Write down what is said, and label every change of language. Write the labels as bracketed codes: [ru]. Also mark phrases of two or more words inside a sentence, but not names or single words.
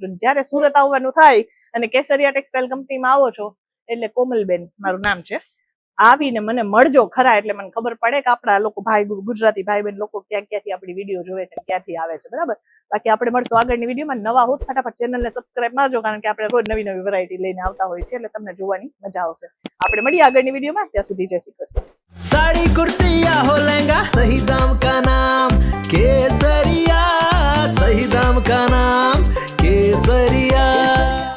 [gu] જ્યારે સુરત આવવાનું થાય અને કેસરિયા ટેક્સટાઇલ કંપનીમાં આવો છો એટલે કોમલબેન મારું નામ છે, આવીને મને મળજો ખરા, એટલે મને ખબર પડે કે આપણા લોકો ગુજરાતી ભાઈ બહેન લોકો ક્યાંથી આપણી વિડીયો જોવે છે, ક્યાંથી આવે છે, બરાબર? બાકી આપણે મળશું આગળની વિડીયોમાં. નવા હોત ફટાફટ ચેનલને સબસ્ક્રાઇબ મારજો, કારણ કે આપણે રોજ નવી નવી વેરાયટી લઈને આવતા હોય છે, એટલે તમને જોવાની મજા આવશે. આપણે મળીએ આગળની વિડીયોમાં. ત્યાં સુધી જય શ્રી કૃષ્ણ. [hi] साड़ी कुर्ती या हो लहंगा, सही दाम का नाम केसरिया, सही दाम का नाम केसरिया.